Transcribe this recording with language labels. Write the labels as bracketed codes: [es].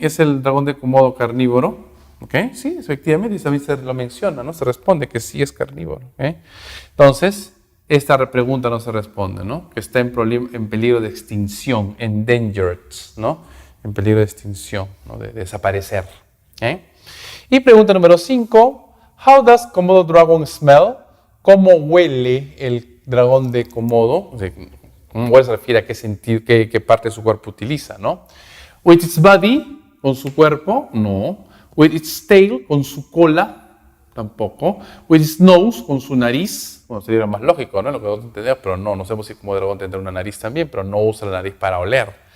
[es] ¿Es el dragón de Komodo carnívoro? ¿Okay? Sí, efectivamente, también se lo menciona, ¿no? Se responde que sí es carnívoro. ¿Okay? Entonces, esta pregunta no se responde, ¿no? Que está en peligro de extinción, endangered, ¿no? En peligro de extinción, ¿no? De desaparecer. ¿Okay? Y pregunta número 5. [en] How does Komodo dragon smell? [es] ¿Cómo huele el dragón de Komodo? O sea, ¿cómo huele? Se refiere a qué parte de su cuerpo utiliza, ¿no? [en] With its body, [es] con su cuerpo, no. [en] With its tail, [es] con su cola, tampoco. [en] With its nose, [es] con su nariz. Bueno, sería más lógico, ¿no? Lo que nosotros entendemos, pero no sabemos si como dragón tendrá una nariz también, pero no usa la nariz para oler.